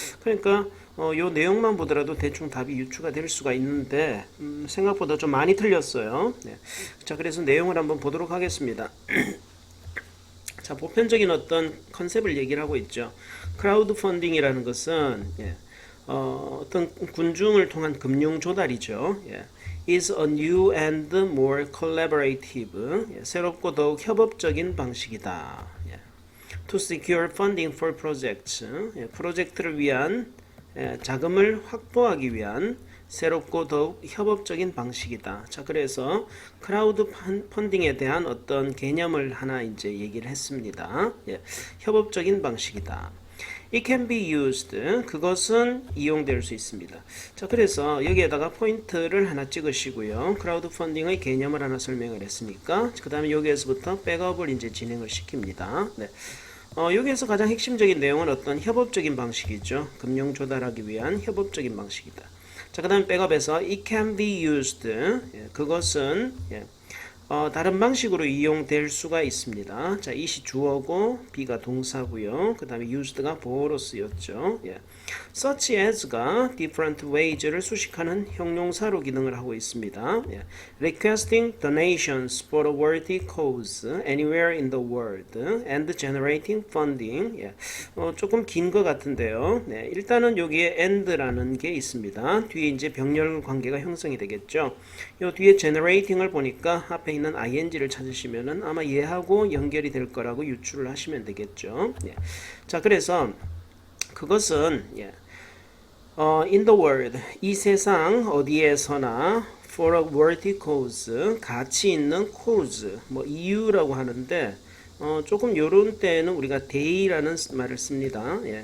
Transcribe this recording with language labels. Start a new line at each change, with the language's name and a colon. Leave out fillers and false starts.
Korean: 그러니까 요 내용만 보더라도 대충 답이 유추가 될 수가 있는데 생각보다 좀 많이 틀렸어요. 네. 자, 그래서 내용을 한번 보도록 하겠습니다. 자, 보편적인 어떤 컨셉을 얘기를 하고 있죠. 크라우드 펀딩이라는 것은 어떤 군중을 통한 금융 조달이죠.
English: is a new and more collaborative,
Korean: 새롭고 더욱 협업적인 방식이다.
English: to secure funding for projects,
Korean: 프로젝트를 위한 자금을 확보하기 위한 새롭고 더욱 협업적인 방식이다. 자, 그래서 크라우드 펀딩에 대한 어떤 개념을 하나 이제 얘기를 했습니다. 협업적인 방식이다.
English: It can be used.
Korean: 그것은 이용될 수 있습니다. 자, 그래서 여기에다가 포인트를 하나 찍으시고요. 크라우드 펀딩의 개념을 하나 설명을 했으니까 그 다음에 여기에서부터 백업을 이제 진행을 시킵니다. 네. 여기에서 가장 핵심적인 내용은 어떤 협업적인 방식이죠. 금융 조달하기 위한 협업적인 방식이다. 자, 그 다음에 백업에서
English: it can be used.
Korean: 그것은 다른 방식으로 이용될 수가 있습니다. 자, it이 주어고 B가 동사고요. 그 다음에 used가 보어로 쓰였죠. such as가
English: different ways
Korean: 를 수식하는 형용사로 기능을 하고 있습니다.
English: requesting donations for a worthy cause anywhere in the world and generating funding.
Korean: 조금 긴 것 같은데요. 일단은 여기에 and라는 게 있습니다. 뒤에 이제 병렬 관계가 형성이 되겠죠. 요 뒤에 generating을 보니까 앞에 있는 ing를 찾으시면은 아마 얘하고 연결이 될 거라고 유추를 하시면 되겠죠. 자, 그래서 그것은
English: in the world,
Korean: 이 세상 어디에서나
English: for a worthy cause,
Korean: 가치 있는 cause, 뭐 이유라고 하는데 조금 요런 때는 우리가 대의라는 말을 씁니다.